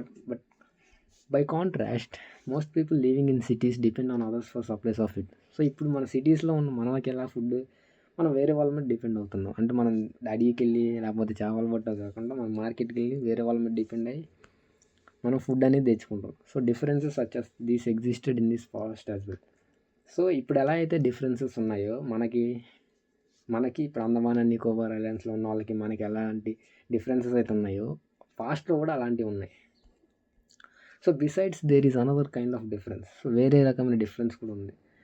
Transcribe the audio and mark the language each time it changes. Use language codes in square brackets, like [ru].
[en] But by contrast, most people living in cities depend on others for supplies of it. [te] So ఇప్పుడు మన సిటీస్లో ఉన్న మనకి ఎలా ఫుడ్, మనం వేరే వాళ్ళ మీద డిపెండ్ అవుతున్నాం. అంటే మనం అడవికి వెళ్ళి లేకపోతే చేపలు పట్టా కాకుండా మనం మార్కెట్కి వెళ్ళి వేరే వాళ్ళ మీద డిపెండ్ అయ్యి మనం ఫుడ్ అనేది తెచ్చుకుంటాం. [en] So differences such as these existed in this past as well. [te] So ఇప్పుడు ఎలా అయితే డిఫరెన్సెస్ ఉన్నాయో మనకి ఇప్పుడు అండమాన్ అండ్ నికోబార్ ఐలాండ్స్లో ఉన్న వాళ్ళకి మనకి ఎలాంటి డిఫరెన్సెస్ అయితే ఉన్నాయో పాస్ట్లో కూడా అలాంటివి ఉన్నాయి. [en] So besides there is another kind of difference. [te] So వేరే రకమైన డిఫరెన్స్ కూడా ఉంది.